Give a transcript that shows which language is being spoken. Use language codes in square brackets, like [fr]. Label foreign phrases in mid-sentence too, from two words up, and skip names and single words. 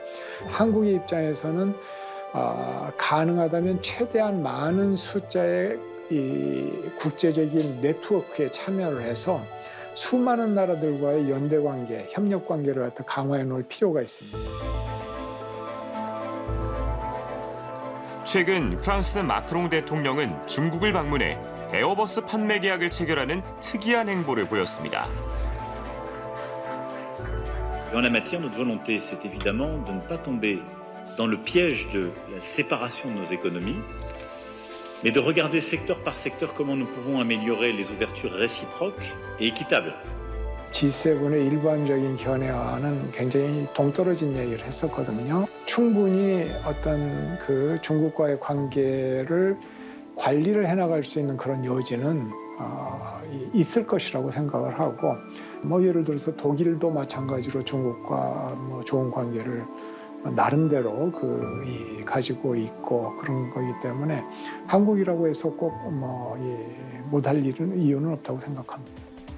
[ko] 한국의 입장에서는 가능하다면 최대한 많은 숫자의 이 국제적인 네트워크에 참여를 해서 수많은 나라들과의 연대 관계, 협력 관계를 갖다 강화해 놓을 필요가 있습니다. 최근 프랑스 마크롱 대통령은 중국을 방문해 에어버스 판매 계약을 체결하는 특이한 행보를 보였습니다. [fr] En la matière, notre volonté, c'est évidemment de ne pas tomber dans le piège de la séparation de nos économies, mais de regarder secteur par secteur comment nous pouvons améliorer les ouvertures réciproques et équitables. [ko] G7의 일반적인 견해와는 굉장히 동떨어진 얘기를 했었거든요. 충분히 어떤 그 중국과의 관계를 관리를 해나갈 수 있는 그런 여지는 있을 것이라고 생각을 하고, 뭐 예를 들어서 독일도 마찬가지로 중국과 뭐 좋은 관계를 나름대로 가지고 있고 그런 거기 때문에 한국이라고 해서 꼭 못할 이유는 없다고 생각합니다.